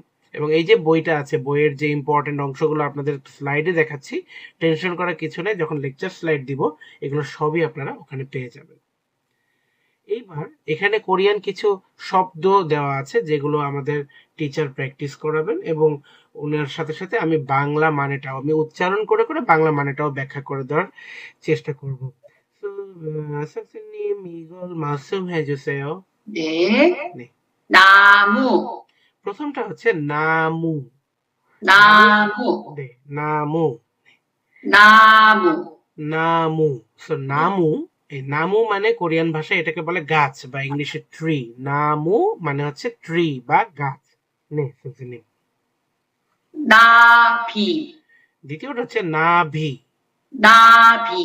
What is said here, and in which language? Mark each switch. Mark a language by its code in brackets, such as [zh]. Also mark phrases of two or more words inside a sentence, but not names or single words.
[bn] এবং এই যে বইটা আছে, বইয়ের যে ইম্পর্টেন্ট অংশগুলো আপনাদের স্লাইডে দেখাচ্ছি, টেনশন করার কিছু নেই, যখন [en] lecture slide [bn] দিব এগুলো সবই আপনারা ওখানে পেয়ে যাবেন। এইবার এখানে কোরিয়ান কিছু শব্দ দেওয়া আছে যেগুলো আমাদের টিচার প্র্যাকটিস করাবেন এবং ওনার সাথে সাথে আমি বাংলা মানেটাও আমি উচ্চারণ করে করে বাংলা মানেটাও ব্যাখ্যা করে দেওয়ার চেষ্টা করব। [en] So, [ko] 선생님 이걸 말씀해 주세요. 네. 네. 나무, [bn] প্রথমটা হচ্ছে নামু, [ko] 나무, [bn] 네, নামু, [ko] 나무, [bn] নামু। সো নামু, এই নামু মানে কোরিয়ান ভাষায় এটাকে বলে গাছ বা ইংলিশে ট্রি। নামু মানে হচ্ছে ট্রি বা গাছ। নে সুজিনি। [ko] 나비, [bn] দ্বিতীয়টা হচ্ছে নাভি, [ko] 나비,